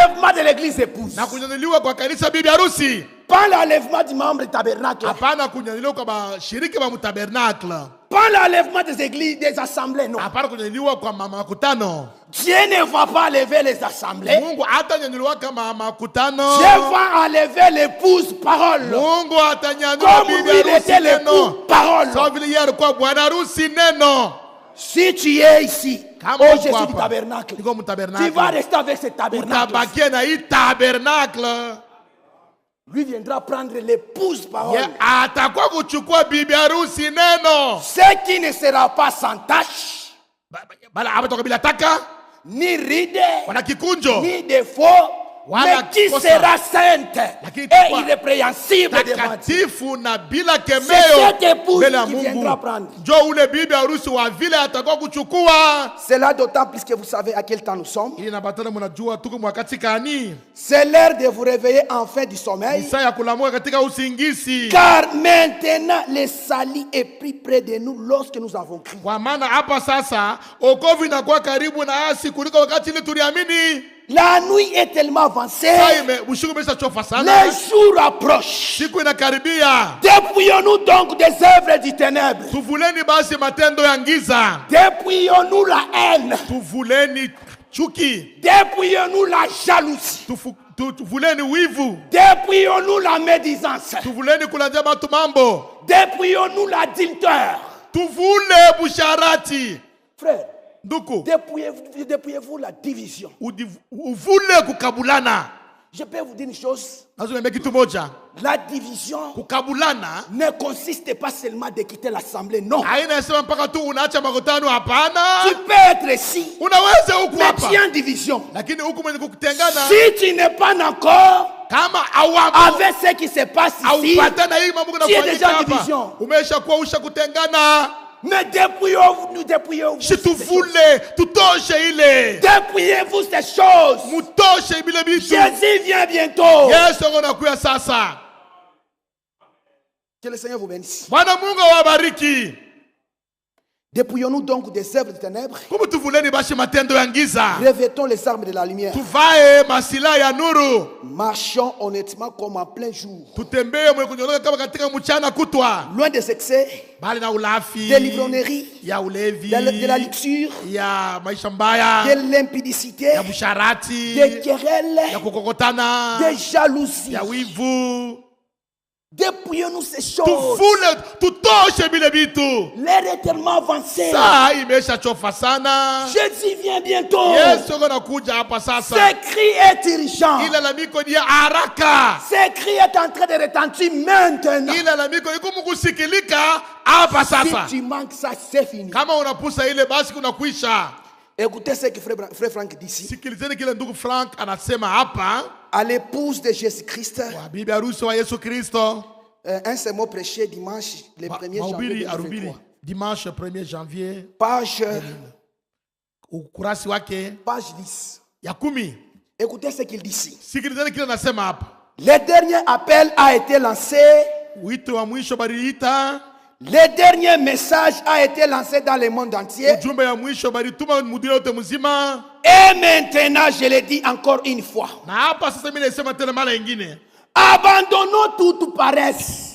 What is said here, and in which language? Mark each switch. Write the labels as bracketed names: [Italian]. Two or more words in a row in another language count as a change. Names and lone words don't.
[French] pas de l'église épouse. [Swahili] Na kunyanyuliwa kwa kanisa bibi harusi. [French] Pas l'enlèvement du membre du tabernacle. [Swahili] Hapana kunyanyuliwa kwa bashiriki ba mtabernacle. [French] Pas l'enlèvement des églises, des assemblées, non. [Swahili] Hapana kunyanyuliwa kwa makutano. [French] Dieu ne va pas enlever les assemblées. [Swahili] Mungu atanyanyuliwa kama makutano. [French] Dieu va enlever l'épouse parole. [Swahili] Mungu atanyanyua [French] Comme [Swahili] bibi [French] il était [Swahili] harusi [French] l'époux [Swahili] neno. [French] parole. [Swahili] Sawa vile yeye alikuwa bwana harusi neno. [French] Si tu es ici, [Swahili] Kama oh uko Jésus hapa, [French] du tabernacle, [Swahili] niko mtabernacle. [French] tu vas rester avec ce tabernacle. [Swahili] Utabakia na hii tabernacle. [French] Lui viendra prendre l'épouse parole. [Swahili] Ye atakuwa kuchukua bibi harusi neno. [French] Ce qui ne sera pas sans tache, [Swahili] Bala abatoka bila taka, [French] ni ride, [Swahili] wana kikunjo, [French] ni défaut, [Swahili] Wala [French] mais qui [Swahili] kosa. [French] sera sainte [Swahili] Lakini [French] et [Swahili] itakuwa [French] irrépréhensible devant Dieu. [Swahili] takatifu na bila [French] C'est [Swahili] kemeo [French] cette épouse [Swahili] mbele ya [French] qui [Swahili] Mungu. [French] viendra prendre. [Swahili] Njo ule bibi harusi wa vile atakuwa kuchukua. [French] C'est là d'autant plus que vous savez à quel temps nous sommes. [Swahili] Ili nabatana mnajua tuko mwakati kani. [French] C'est l'heure de vous réveiller enfin du sommeil. [Swahili] Saa ya kulamuka katika usingisi. [French] Car maintenant le salut est plus près de nous lorsque nous avons crié. [Swahili] Kwa maana hapa sasa okovu inakuwa karibu na asi kuliko wakati ile tuliamini. [French] La nuit est tellement avancée. [Swahili] Usiku umeshachofa sana. [French] Les jours approchent. [Swahili] Siku inakaribia. [French] Dépouillons-nous donc des œuvres du ténèbre. [Swahili] Tuvuleni basi matendo ya giza. [French] Dépouillons-nous la haine. [Swahili] Tuvuleni chuki. [French] Dépouillons-nous la jalousie. [Swahili] Tuvuleni wivu. [French] Dépouillons-nous la médisance. [Swahili] Tuvuleni kulandia batu mambo. [French] Dépouillons-nous l'adultère. [Swahili] Tuvule busharati. [French] Frère, [Swahili] Nduku, [French] dépouillez-vous la division. [Swahili] uvule kukabulana. [French] Je peux vous dire une chose. [Swahili] Nazungumzia kitu moja. [French] La division [Swahili] Kukabulana [French] ne consiste pas seulement de quitter l'assemblée, non. [Swahili] haina sema mpaka tu unaacha makutano, hapana. [French] Tu peux être ici, [Swahili] Unaweza huku [French] mais [Swahili] hapa, [French] tu es en division. [Swahili] lakini huku mwenye kukutengana [French] Si tu n'es pas encore [Swahili] kama awamo [French] avec ce qui se passe ici, [Swahili] aupatana hii mambo [French] tu es déjà en [Swahili] hapa, [French] division. [Swahili] umesha kuwa usha kutengana. [French] Mais dépouillez-vous, dépouillez-vous. [Swahili] Shituvule, tutoshe ile. [French] Dépouillez-vous ces choses. [Swahili] Mutoshe bile bitu. [French] Jésus vient bientôt. [Swahili] Yesu anakuja sasa. [French] Que le Seigneur vous bénisse. [Swahili] Bwana Mungu awabariki. [French] Dépouillons-nous donc des œuvres des ténèbres. [Swahili] Kumu tuvuleni basi matendo ya giza. [French] Revêtons les armes de la lumière. [Swahili] Tuvae masila ya nuru. [French] Marchons honnêtement comme en plein jour. [Swahili] Tutembee mwe kunyoroka kama katika mchana kutwa. [French] Loin des excès, [Swahili] Bali na ulafi. [French] des livrogneries, [Swahili] Ya ulevi. [French] de la luxure, [Swahili] Ya maisha mbaya. [French] de l'impudicité, [Swahili] Ya busharati. [French] des querelles, [Swahili] Ya kukokotana. [French] des jalousies. [Swahili] Ya wivu. [French] Dépouillons-nous ces choses. [Swahili] Tuvule, tutoshe bile bitu. [French] L'heure est tellement avancée. [Swahili] Saa imesha chofa sana. [French] Jésus vient bientôt. [Swahili] Yesu anakuja hapa sasa. [French] Ce cri est urgent. [Swahili] Ile lalamiko ni ya haraka. [French] Ce cri est en train de retentir maintenant. [Swahili] Ile lalamiko iko mkusikilika hapa [French] Si [Swahili] sasa. [French] tu manques ça, c'est fini. [Swahili] Kama unapusa ile basi kuna kuisha. [French] Écoutez ce que frère Franck dit ici. [Swahili] Sikilizeni kile ndugu Frank anasema hapa. [French] À l'épouse de Jésus-Christ, [Swahili] Wa bibi harusi wa Yesu Kristo. [French] un seul mot prêché dimanche, le 1er janvier [Swahili] Mahubiri arubiri [French] 2023. dimanche 1er janvier. Page [Swahili] Ukurasi wake [French] 10. [Swahili] ya 10. [French] Écoutez ce qu'il dit ici. [Swahili] Sikilizeni kile anasema hapa. [French] Le dernier appel a été lancé. [Swahili] Wito wa mwisho baliita. [French] Le dernier message a été lancé dans le monde entier. [Swahili] Ujumbe ya mwisho balituma mudini yote mzima. [French] Et maintenant, je le dis encore une fois. [Swahili] Na hapa sasa mimi nasema tena mara nyingine. [French] Abandonnons toute paresse,